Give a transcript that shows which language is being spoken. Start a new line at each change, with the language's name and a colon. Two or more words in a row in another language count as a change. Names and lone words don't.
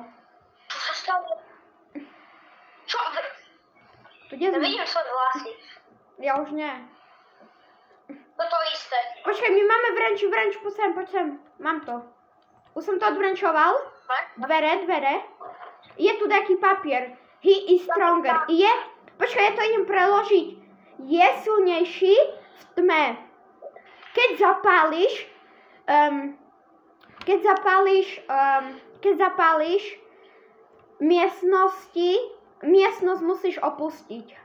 Slovak: Tu sa stalo? Čo? To kde sme? Vidím svoje vlasy. Ja už nie. To isté. Počkaj, my máme wrenč, poď sem. Mám to. Už som to odwrenčoval. Dvere. Je tu taký papier.
English: He is stronger.
Slovak: Počkaj, ja to idem preložiť. Je silnejší v tme. Keď zapáliš miestnosť musíš opustiť.